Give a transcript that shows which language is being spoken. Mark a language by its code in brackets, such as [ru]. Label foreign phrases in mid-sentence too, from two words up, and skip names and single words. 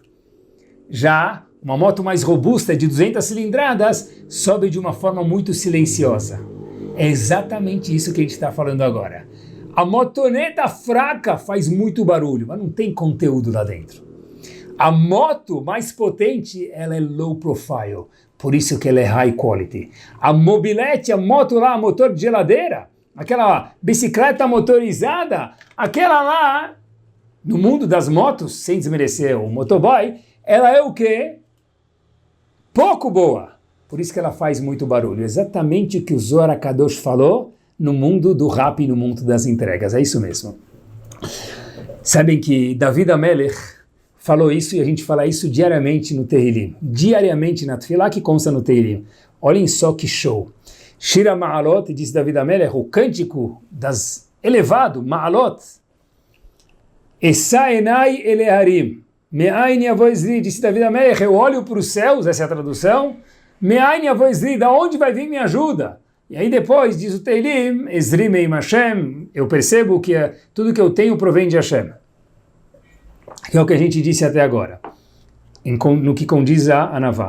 [pt] Já uma moto mais robusta, de 200 cilindradas, sobe de uma forma muito silenciosa. É exatamente isso que a gente está falando agora. A motoneta fraca faz muito barulho, mas não tem conteúdo lá dentro. A moto mais potente, ela é [en] low profile, [pt] por isso que ela é [en] high quality. [pt] A mobilete, a moto lá, motor de geladeira, aquela bicicleta motorizada, aquela lá, no mundo das motos, sem desmerecer o motoboy, ela é o quê? Pouco boa. Por isso que ela faz muito barulho. Exatamente o que o Zohar HaKadosh falou no mundo do rap e no mundo das entregas. É isso mesmo. Sabem que David HaMelech falou isso e a gente fala isso diariamente no Tehillim. Diariamente na Tefilá que consta no Tehillim. Olhem só que show. [he] שיר המעלות, [pt] diz David HaMelech, o cântico das elevado, Ma'alot. [he] אשא עיני אל ההרים מאין יבוא עזרי, disse David HaMelech, [pt] eu olho para os céus, essa é a tradução. [he] מאין יבוא עזרי, [pt] da onde vai vir minha ajuda? E aí depois, diz o Teilim, [he] עזרי מעם השם, [pt] eu percebo que tudo que eu tenho provém de Hashem. Que é o que a gente disse até agora, no que condiz a Anavá.